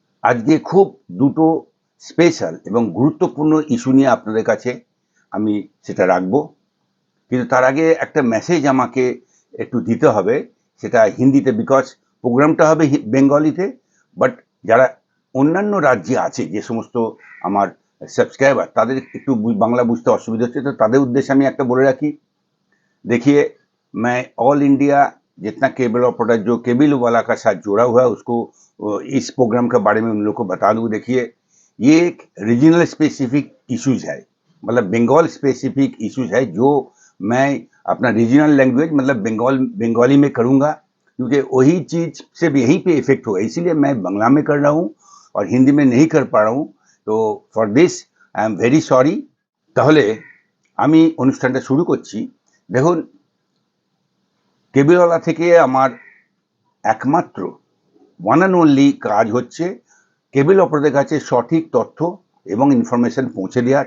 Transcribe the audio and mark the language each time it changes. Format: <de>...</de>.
<bn>আজকে খুব দুটো স্পেশাল এবং গুরুত্বপূর্ণ ইস্যু নিয়ে আপনাদের কাছে আমি সেটা রাখবো, কিন্তু তার আগে একটা মেসেজ আমাকে একটু দিতে হবে, সেটা হিন্দিতে, বিকজ প্রোগ্রামটা হবে বেঙ্গলিতে। বাট যারা অন্যান্য রাজ্যে আছে, যে সমস্ত আমার সাবস্ক্রাইবার, তাদের একটু বাংলা বুঝতে অসুবিধা হচ্ছে, তো তাদের उद्देश्य আমি একটা বলে রাখি।</bn> <hi>देखिए, मैं ऑल इंडिया जितना केबल ऑपरेटर जो केबल वाला का साथ जुड़ा हुआ है उसको इस प्रोग्राम के बारे में उन लोग को बता दूं। देखिए, ये एक रीजनल स्पेसिफिक इश्यूज है, मतलब बंगाल स्पेसिफिक इश्यूज है, जो मैं अपना रीजनल लैंग्वेज मतलब बंगाली में करूंगा, क्योंकि वही चीज से भी यहीं पे इफेक्ट होगा, इसीलिए मैं बांग्ला में कर रहा हूँ और हिंदी में नहीं कर पा रहा हूँ। तो</hi> <en>For this I am very sorry.</en> <bn>তাহলে আমি অনুষ্ঠানটা শুরু করছি। দেখুন, কেবিলওয়ালা থেকে আমার একমাত্র ওয়ান অ্যান্ড অনলি কাজ হচ্ছে কেবল অপারেটরদের কাছে সঠিক তথ্য এবং ইনফরমেশন পৌঁছে দেওয়া।</bn>